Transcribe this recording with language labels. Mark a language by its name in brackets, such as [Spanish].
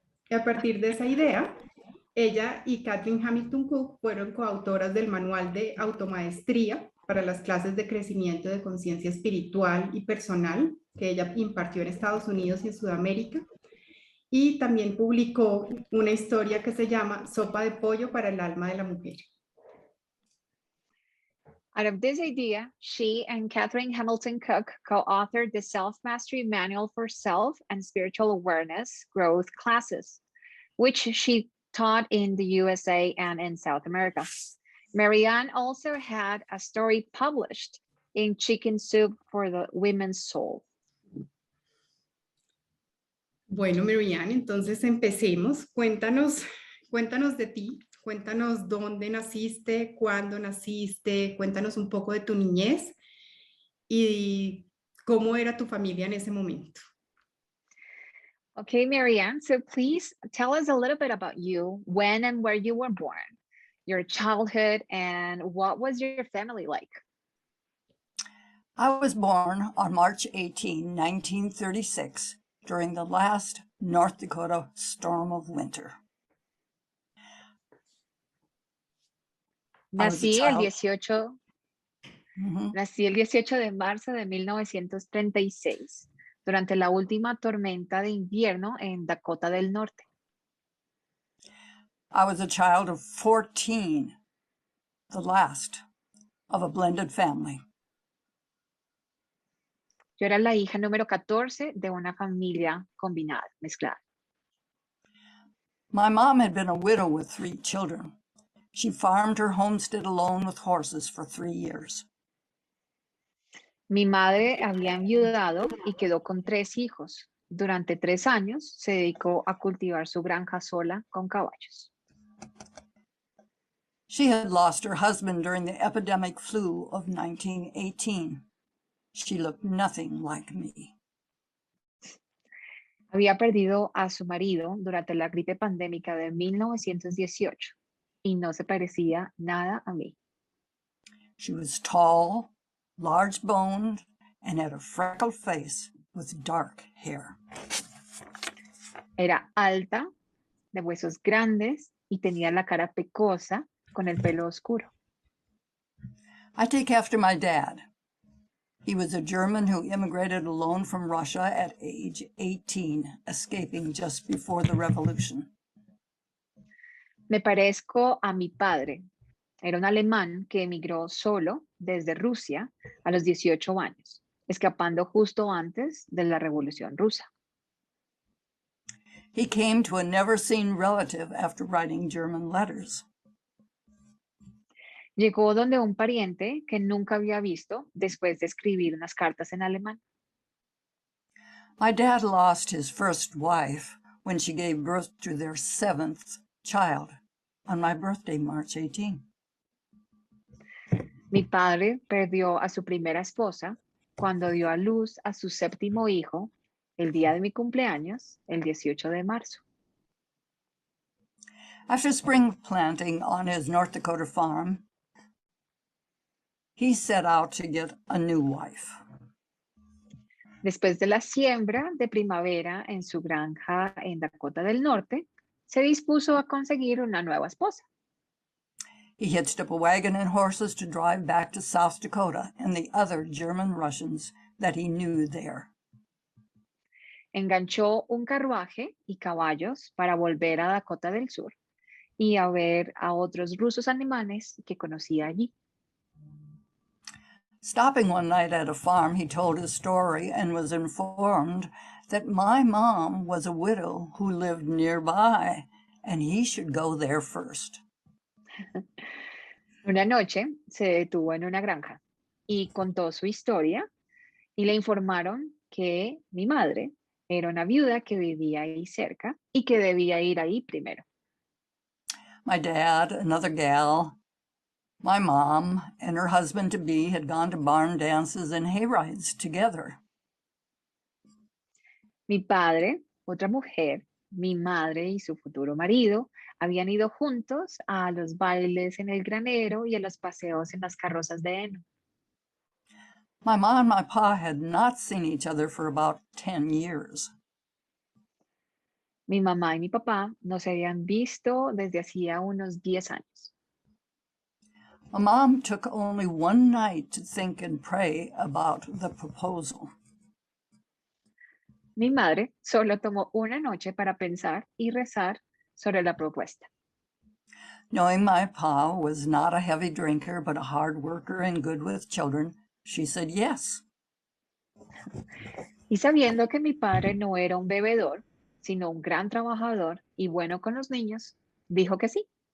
[Spanish] A partir de esa idea, ella y Catherine Hamilton Cook fueron coautoras del manual de automaestría para las clases de crecimiento de conciencia espiritual y personal que ella impartió en Estados Unidos y en Sudamérica. Y también publicó una historia que se llama Sopa de Pollo para el Alma de la Mujer. [English] Out of this idea, she and Catherine Hamilton Cook co-authored the Self-Mastery Manual for Self and Spiritual Awareness Growth classes, which she taught in the USA and in South America. Marianne also had a story published in Chicken Soup for the Women's Soul. [Spanish] Bueno, Marianne, entonces empecemos. Cuéntanos de ti. Cuéntanos dónde naciste, cuándo naciste, cuéntanos un poco de tu niñez y cómo era tu familia en ese momento. [English] Okay, Marianne, so please tell us a little bit about you, when and where you were born, your childhood, and what was your family like? I was born on March 18, 1936, during the last North Dakota storm of winter. I was a [Spanish] Nací el [English] child. [Spanish] 18, Mhm. nací el 18 de marzo de 1936, durante la última tormenta de invierno en Dakota del Norte. [English] I was a child of 14, the last of a blended family. [Spanish] Yo era la hija número 14 de una familia combinada, mezclada. [English] My mom had been a widow with 3 children. She farmed her homestead alone with horses for 3 years. [Spanish] Mi madre había enviudado y quedó con 3 hijos. Durante 3 años se dedicó a cultivar su granja sola con caballos. [English] She had lost her husband during the epidemic flu of 1918. She looked nothing like me. [Spanish] Había perdido a su marido durante la gripe pandémica de 1918 y no se parecía nada a mí. [English] She was tall, large-boned, and had a freckled face with dark hair. [Spanish] Era alta, de huesos grandes y tenía la cara pecosa con el pelo oscuro. [English] I take after my dad. He was a German who immigrated alone from Russia at age 18, escaping just before the revolution. [Spanish] Me parezco a mi padre. Era un alemán que emigró solo desde Rusia a los 18 años, escapando justo antes de la Revolución Rusa. [English] He came to a never-seen relative after writing German letters. [Spanish] Llegó donde un pariente que nunca había visto después de escribir unas cartas en alemán. [English] My dad lost his first wife when she gave birth to their 7th child on my birthday, March 18. [Spanish] Mi padre perdió a su primera esposa cuando dio a luz a su 7º hijo el día de mi cumpleaños, el 18 de marzo. [English] After spring planting on his North Dakota farm, he set out to get a new wife. [Spanish] Después de la siembra de primavera en su granja en Dakota del Norte, se dispuso a conseguir una nueva esposa. [English] He hitched up a wagon and horses to drive back to South Dakota and the other German Russians that he knew there. [Spanish] Enganchó un carruaje y caballos para volver a Dakota del Sur y a ver a otros rusos alemanes que conocía allí. [English] Stopping one night at a farm, he told his story and was informed that my mom was a widow who lived nearby and he should go there first. [Spanish] Una noche se detuvo en una granja y contó su historia y le informaron que mi madre era una viuda que vivía ahí cerca y que debía ir ahí primero. [English] My dad, another gal, my mom, and her husband-to-be had gone to barn dances and hayrides together. [Spanish] Mi padre, otra mujer, mi madre y su futuro marido habían ido juntos a los bailes en el granero y a los paseos en las carrozas de heno. [English] My mom and my pa had not seen each other for about 10 years. [Spanish] Mi mamá y mi papá no se habían visto desde hacía unos 10 años. [English] My mom took only one night to think and pray about the proposal. [Spanish] Mi madre solo tomó una noche para pensar y rezar sobre la propuesta. [English] Knowing my pa was not a heavy drinker but a hard worker and good with children, she said yes. [Spanish] Y sabiendo que mi padre no era un bebedor, sino un gran trabajador y bueno con los niños, dijo que sí.